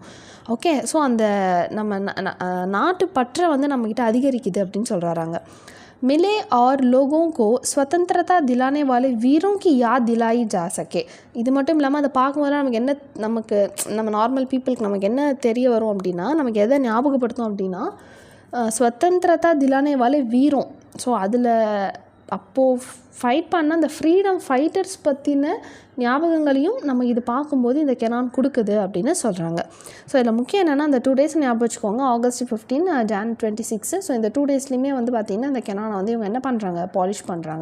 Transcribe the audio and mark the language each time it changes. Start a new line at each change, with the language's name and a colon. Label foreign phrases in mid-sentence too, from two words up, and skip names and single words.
Tamil: ஓகே, ஸோ அந்த நம்ம நாட்டு பற்றை வந்து நம்மக்கிட்ட அதிகரிக்குது அப்படின்னு சொல்கிறாங்க.
Hindi: मिले और लोगों को स्वतंत्रता दिलाने वाले वीरों की याद दिलाई जा सके.
Tamil: இது மட்டும் இல்லாமல் அதை பார்க்கும்போது நம்ம
English: normal people
Tamil: நமக்கு என்ன தெரிய வரும் அப்படின்னா, நமக்கு எதை ஞாபகப்படுத்தும் அப்படின்னா
Hindi: स्वतंत्रता दिलाने वाले वीरों.
Tamil: ஸோ அதில் அப்போது ஃபைட் பண்ண அந்த
English: freedom fighters
Tamil: பற்றின ஞாபகங்களையும் நம்ம இது பார்க்கும்போது இந்த கெனான் கொடுக்குது அப்படின்னு சொல்கிறாங்க. ஸோ இதில் முக்கியம் என்னென்னா அந்த 2 days ஞாபகம் வச்சுக்கோங்க, ஆகஸ்ட் 15 ஜான் 26. ஸோ இந்த 2 daysலையுமே வந்து பார்த்திங்கன்னா இந்த கெனானை வந்து இவங்க என்ன பண்ணுறாங்க, பாலிஷ் பண்ணுறாங்க.